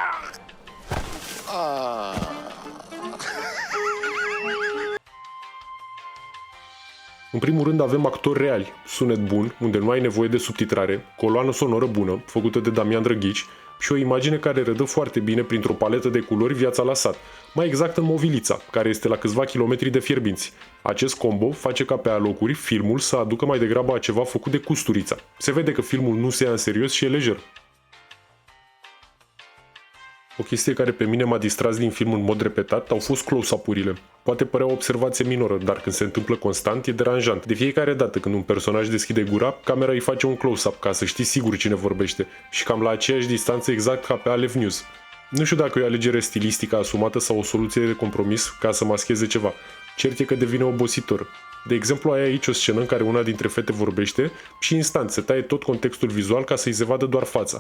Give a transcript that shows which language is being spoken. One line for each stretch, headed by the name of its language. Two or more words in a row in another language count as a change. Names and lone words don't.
Romanian: În primul rând avem actori reali, sunet bun, unde nu ai nevoie de subtitrare, coloană sonoră bună, făcută de Damian Drăghici, și o imagine care redă foarte bine printr-o paletă de culori viața la sat, mai exact în Movilița, care este la câțiva kilometri de Fierbinți. Acest combo face ca pe alocuri filmul să aducă mai degrabă a ceva făcut de Custurița. Se vede că filmul nu se ia în serios și e lejer. O chestie care pe mine m-a distras din film în mod repetat au fost close-up-urile. Poate părea o observație minoră, dar când se întâmplă constant e deranjant. De fiecare dată când un personaj deschide gura, camera îi face un close-up ca să știi sigur cine vorbește și cam la aceeași distanță exact ca pe Alev News. Nu știu dacă e o alegere stilistică asumată sau o soluție de compromis ca să mascheze ceva. Cert e că devine obositor. De exemplu, ai aici o scenă în care una dintre fete vorbește și instant se taie tot contextul vizual ca să-i se vadă doar fața.